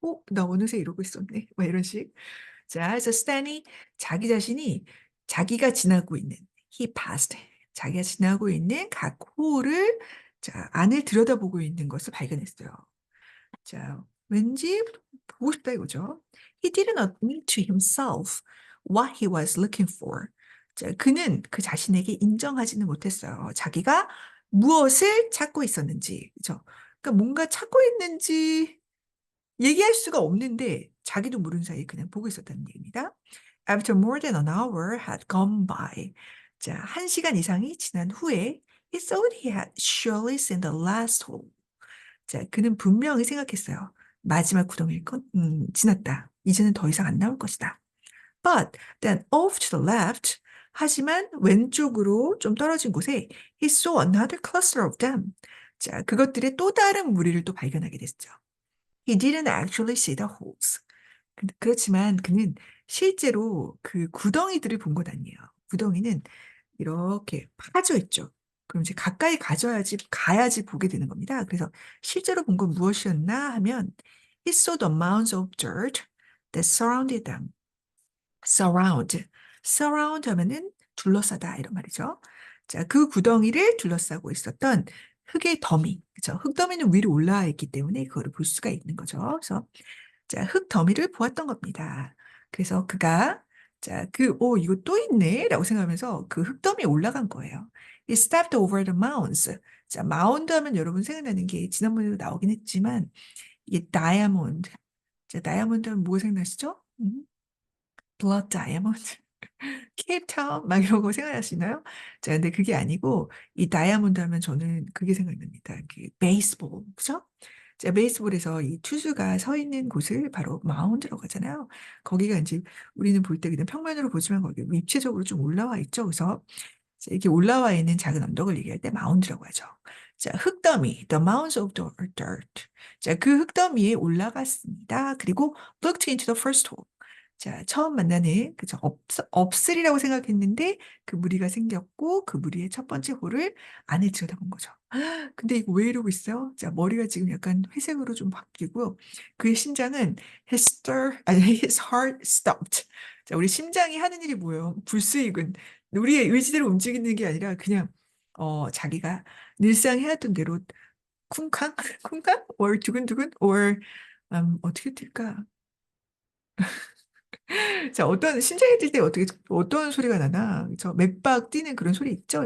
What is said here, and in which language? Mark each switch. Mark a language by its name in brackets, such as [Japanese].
[Korean] 나 어느새 이러고 있었네. 뭐 이런 식. 자, 그래서 스탠이 자기 자신이 자기가 지나고 있는 [English] he passed. [Korean] 자기가 지나고 있는 각 홀을 자, 안을 들여다보고 있는 것을 발견했어요. 자, 왠지 보고 싶다 이거죠. [English] He didn't admit to himself what he was looking for. [Korean] 자, 그는 그 자신에게 인정하지는 못했어요. 자기가 무엇을 찾고 있었는지. 그죠? 그러니까 뭔가 찾고 있는지 얘기할 수가 없는데 자기도 모르는 사이에 그냥 보고 있었다는 얘기입니다. [English] After more than an hour had gone by. [Korean] 자, 1시간 이상이 지난 후에 [English] he thought he had surely seen the last hole. [Korean] 자, 그는 분명히 생각했어요. 마지막 구덩이를 지났다. 이제는 더 이상 안 나올 것이다. [English] But then off to the left. [Korean] 하지만 왼쪽으로 좀 떨어진 곳에 [English] he saw another cluster of them. [Korean] 자, 그것들의 또 다른 무리를 또 발견하게 됐죠. [English] He didn't actually see the holes. [Korean] 그렇지만 그는 실제로 그 구덩이들을 본 것 아니에요. 구덩이는 이렇게 파져 있죠. 그럼 이제 가까이 가야지 보게 되는 겁니다. 그래서 실제로 본 건 무엇이었나 하면 [English] he saw the mounds of dirt that surrounded them. [Korean] surround 하면은 둘러싸다 이런 말이죠. 자, 그 구덩이를 둘러싸고 있었던 흑의 더미, 그죠? 흑 더미는 위로 올라와 있기 때문에 그거를 볼 수가 있는 거죠. 그래서 자, 흙 더미를 보았던 겁니다. 그래서 그가 자, 이거 또 있네 라고 생각하면서 그 흙 더미에 올라간 거예요. [English] He stepped over the mounds. [Korean] 자, 마운드 하면 여러분 생각나는 게 지난번에도 나오긴 했지만 이게 다이아몬드. 자, 다이아몬드 하면 뭐가 생각나시죠? 블러드 다이아몬드. 케이프타운 막 이런 거 생각나시나요? 자, 근데 그게 아니고 이 다이아몬드 하면 저는 그게 생각납니다. 그 베이스볼, 그죠? 자, 베이스볼에서 이 투수가 서 있는 곳을 바로 마운드라고 하잖아요. 거기가 이제 우리는 볼 때 그냥 평면으로 보지만 거기 입체적으로 좀 올라와 있죠. 그래서 이렇게 올라와 있는 작은 언덕을 얘기할 때 마운드라고 하죠. [English] 자, 흙더미, the mounds of the dirt. [Korean] 자, 그 흙더미에 올라갔습니다. [English] 그리고 looked into the first hole. [Korean] 자, 처음 만나는, 그죠? 없으리라고 생각했는데 그 무리가 생겼고 그 무리의 첫 번째 홀을 안에 들여다본 거죠. 근데 이거 왜 이러고 있어요? 자, 머리가 지금 약간 회색으로 좀 바뀌고요. 그의 심장은 [English] his heart stopped. [Korean] 자, 우리 심장이 하는 일이 뭐예요? 불수익은 우리의 의지대로 움직이는 게 아니라 그냥 자기가 늘상 해왔던 대로 쿵쾅 쿵쾅 or 두근두근 or 어떻게 뛸까? 자, 어떤 심장이 뛸 때 어떻게 어떤 소리가 나나? 저 맥박 뛰는 그런 소리 있죠?